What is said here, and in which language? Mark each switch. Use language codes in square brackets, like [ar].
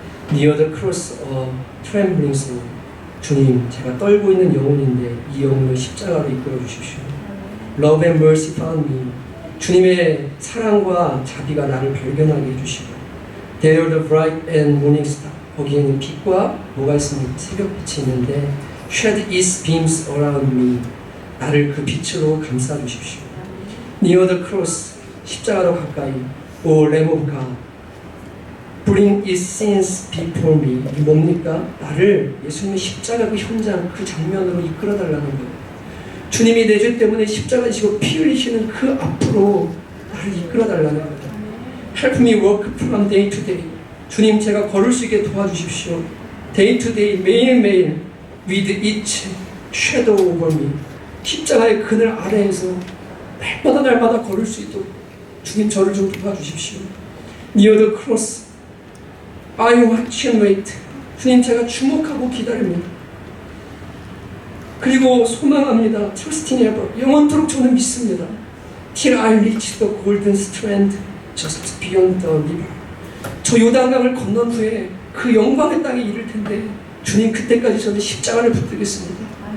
[en] Near the cross of trembling soul. [ko] 주님, 제가 떨고 있는 영혼인데 이 영혼을 십자가로 이끌어 주십시오. [en] Love and mercy found me. [ko] 주님의 사랑과 자비가 나를 발견하게 해주시고 [en] There the bright and morning star. [ko] 거기에는 빛과 뭐가 있습니까? 새벽빛이 있는데 [en] Shed its beams around me. [ko] 나를 그 빛으로 감싸주십시오. [en] Near the cross. [ko] 십자가로 가까이. [en] O Lamb of God. Bring its sins before me. [ko] 이게 뭡니까? 나를 예수님의 십자가 그 현장, 그 장면으로 이끌어달라는 거예요. 주님이 내 죄 때문에 십자가 지고 피 흘리시는 그 앞으로 나를 이끌어달라는 거예요. [en] Help me walk from day to day. [ko] 주님, 제가 걸을 수 있게 도와주십시오. [en] Day to day, [ko] 매일매일 [en] with each shadow over me. [ko] 십자가의 그늘 아래에서 날마다 걸을 수 있도록 주님 저를 좀 도와주십시오. [en] Near the cross, I watch and wait. [ko] 주님, 제가 주목하고 기다립니다. 그리고 소망합니다. [en] Trusting ever. [ko] 영원토록 저는 믿습니다. [en] Till I reach the golden strand just beyond the river. [ko] 저 요단강을 건넌 후에 그 영광의 땅에 이를 텐데 주님, 그때까지 저는 십자가를 붙들겠습니다.